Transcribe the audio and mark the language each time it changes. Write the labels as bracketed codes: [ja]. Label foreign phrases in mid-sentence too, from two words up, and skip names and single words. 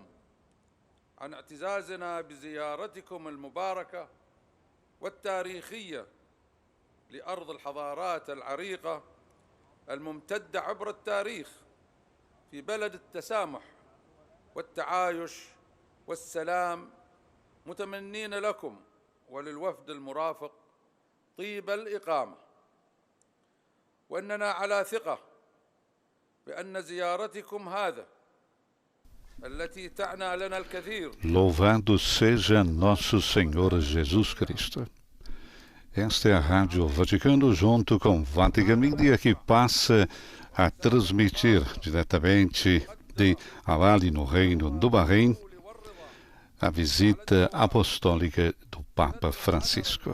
[ar] عن اعتزازنا بزيارتكم المباركة والتاريخية لأرض الحضارات العريقة الممتدة عبر التاريخ، في بلد التسامح والتعايش والسلام، متمنين لكم وللوفد المرافق طيب الإقامة، وأننا على ثقة بأن زيارتكم هذا التي تعنى لنا الكثير. [pt] Louvado seja nosso Senhor Jesus Cristo. Esta é a Rádio Vaticano, junto com Vatican Media, que passa a transmitir diretamente de Al-Ali, no Reino do Bahrein, a visita apostólica do Papa Francisco.